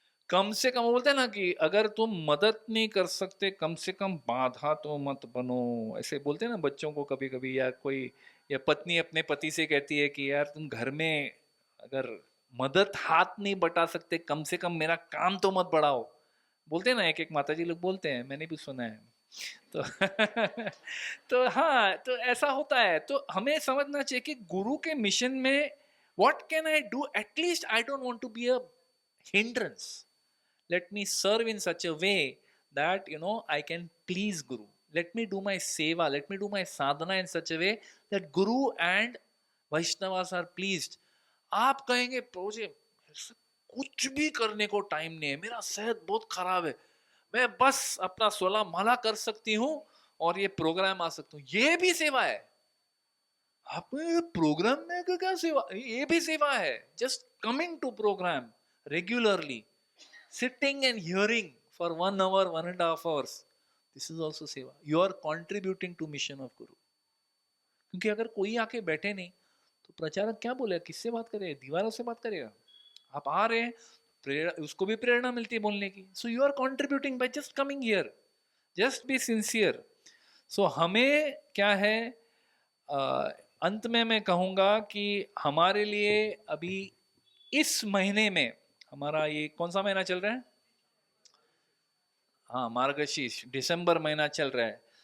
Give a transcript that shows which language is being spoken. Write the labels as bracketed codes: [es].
[hi] कम से कम, वो बोलते हैं ना कि अगर तुम मदद नहीं कर सकते कम से कम बाधा तो मत बनो, ऐसे बोलते हैं ना बच्चों को कभी कभी, या कोई, या पत्नी अपने पति से कहती है कि यार तुम घर में अगर मदद हाथ नहीं बटा सकते कम से कम मेरा काम तो मत बढ़ाओ। बोलते हैं ना, एक एक माताजी लोग बोलते हैं, मैंने भी सुना है। तो तो हाँ, तो ऐसा होता है। तो हमें समझना चाहिए कि गुरु के मिशन में [en] What can I do, at least I don't want to be a hindrance, let me serve in such a way that I can please guru, let me do my seva, let me do my sadhana in such a way that guru and vaishnavas are pleased। [hi] आप कहेंगे प्रोजे कुछ भी करने को time नहीं है, मेरा सेहत बहुत खराब है, मैं बस अपना 16 माला कर सकती हूँ और ये प्रोग्राम आ सकता हूँ, ये भी सेवा है। आप प्रोग्राम में क्या सेवा, ये भी सेवा है। [en] Just coming to program regularly, sitting and hearing for 1 hour, 1.5 hours, this is also seva, you are contributing to mission of guru। [hi] क्योंकि अगर कोई आके बैठे नहीं तो प्रचारक क्या बोलेगा, किससे बात करेगा, दीवारों से बात करेगा। आप आ रहे हैं, प्रेरणा, उसको भी प्रेरणा मिलती है बोलने की। [en] So you are contributing by just coming here, just be sincere. [hi] सो हमें क्या है, अंत में मैं कहूंगा कि हमारे लिए अभी इस महीने में, हमारा ये कौन सा महीना चल रहा है, हाँ मार्गशीर्ष, दिसंबर महीना चल रहा है।